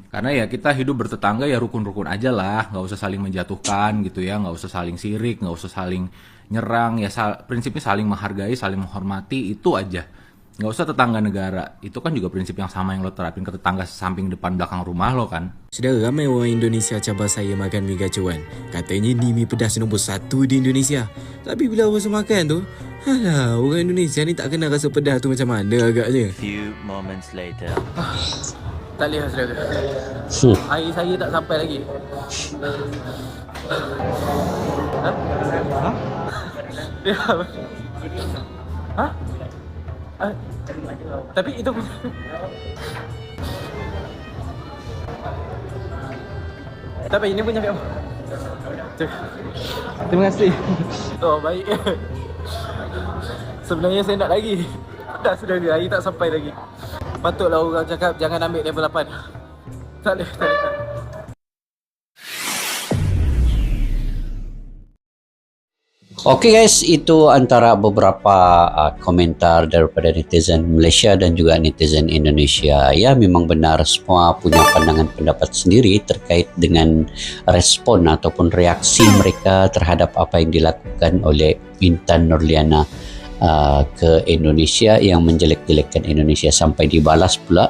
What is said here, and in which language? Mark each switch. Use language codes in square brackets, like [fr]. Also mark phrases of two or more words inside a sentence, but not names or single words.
[id] Karena ya kita hidup bertetangga ya rukun-rukun aja lah, nggak usah saling menjatuhkan gitu ya, nggak usah saling sirik, nggak usah saling nyerang, ya prinsipnya saling menghargai, saling menghormati, itu aja. Nggak usah tetangga negara, itu kan juga prinsip yang sama yang lo terapin ke tetangga samping depan belakang rumah lo kan. [ms] Sudah ramai orang Indonesia cabar saya makan mi gacuan. Katanya ni mi pedas nombor 1 di Indonesia. Tapi bila orang makan tu, alah, orang Indonesia ni tak kenal rasa pedas tu macam mana agaknya. [en] Few moments later. [ms] Tak boleh lah saudara. Air saya tak sampai lagi. Ha? Tapi itu punya. Tapi ini punya kamu. Terima kasih. Oh baik. Sebenarnya saya nak lagi. Tak sudah air tak sampai lagi. Patutlah orang cakap jangan ambil level 8. Tak boleh. [id] Oke guys, itu antara beberapa komentar daripada netizen Malaysia dan juga netizen Indonesia. Ya, memang benar semua punya pandangan pendapat sendiri terkait dengan respon ataupun reaksi mereka terhadap apa yang dilakukan oleh Intan Nurliana ke Indonesia, yang menjelek-jelekkan Indonesia sampai dibalas pula.